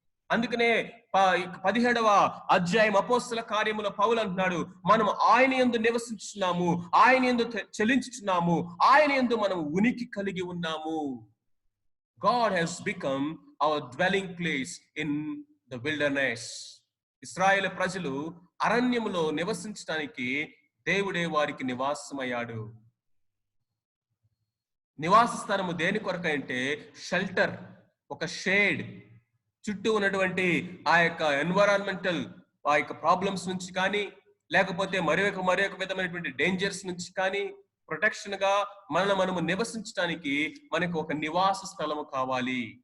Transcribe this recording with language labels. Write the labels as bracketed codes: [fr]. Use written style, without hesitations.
[te] అందుకనే 17వ అధ్యాయం అపోస్తల కార్యముల పౌలు అంటున్నాడు, మనం ఆయన యందు నివసించుచున్నాము, ఆయన యందు చెలించుచున్నాము, ఆయన యందు మనం ఉనికి కలిగి ఉన్నాము. [en] God has become our dwelling place in the wilderness. [te] ఇశ్రాయేలు ప్రజలు అరణ్యములో నివసించడానికి దేవుడే వారికి నివాసమయ్యాడు. నివాస స్థానము దేని కొరకంటే షెల్టర్, ఒక షేడ్. చుట్టూ ఉన్నటువంటి ఆ యొక్క ఎన్విరాన్మెంటల్ ఆ యొక్క ప్రాబ్లమ్స్ నుంచి కానీ, లేకపోతే మరొక విధమైనటువంటి డేంజర్స్ నుంచి కానీ ప్రొటెక్షన్ గా మనము నివసించడానికి మనకు ఒక నివాస స్థలము కావాలి.